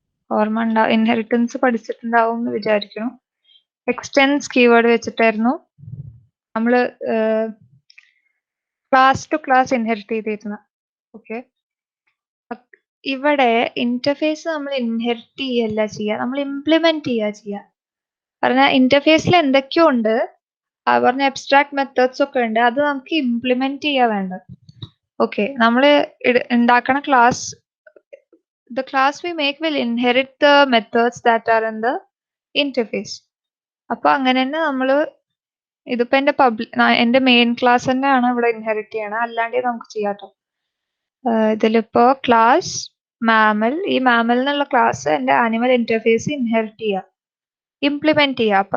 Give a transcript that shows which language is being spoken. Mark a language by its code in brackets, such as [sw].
[ml] ഓർമ്മ ഇൻഹെറിറ്റൻസ് പഠിച്ചിട്ടുണ്ടാവും എന്ന് വിചാരിക്കുന്നു. എക്സ്റ്റെൻസ് കീവേഡ് വെച്ചിട്ടായിരുന്നു നമ്മള് ക്ലാസ് ടു ക്ലാസ് ഇൻഹെറിറ്റ് ചെയ്തിരുന്നത്. ഓക്കെ, ഇവിടെ ഇന്റർഫേസ് നമ്മൾ ഇൻഹെറിറ്റ് ചെയ്യല്ല ചെയ്യുക, നമ്മൾ ഇംപ്ലിമെന്റ് ചെയ്യുക. പറഞ്ഞാൽ ഇന്റർഫേസിൽ എന്തൊക്കെയോ ഉണ്ട്, പറഞ്ഞ അബ്സ്ട്രാക്ട് മെത്തേഡ്സ് ഒക്കെ ഉണ്ട്. അത് നമുക്ക് ഇംപ്ലിമെന്റ് ചെയ്യാൻ വേണ്ടത്. ഓക്കെ, നമ്മൾ ഉണ്ടാക്കണ class, [en] the class we make will inherit the methods that are in the interface. [ml] അപ്പൊ അങ്ങനെ തന്നെ നമ്മള് ഇതിപ്പോ എന്റെ മെയിൻ ക്ലാസ് തന്നെയാണ് ഇവിടെ ഇൻഹെറിറ്റ് ചെയ്യണം, അല്ലാണ്ട് നമുക്ക് ചെയ്യാട്ടോ. ഇതിലിപ്പോ ക്ലാസ് മാമൽ, ഈ മാമൽ എന്നുള്ള ക്ലാസ് എന്റെ ആനിമൽ ഇന്റർഫേസ് ഇൻഹെറിറ്റ് ചെയ്യുക, ഇംപ്ലിമെന്റ് ചെയ്യുക.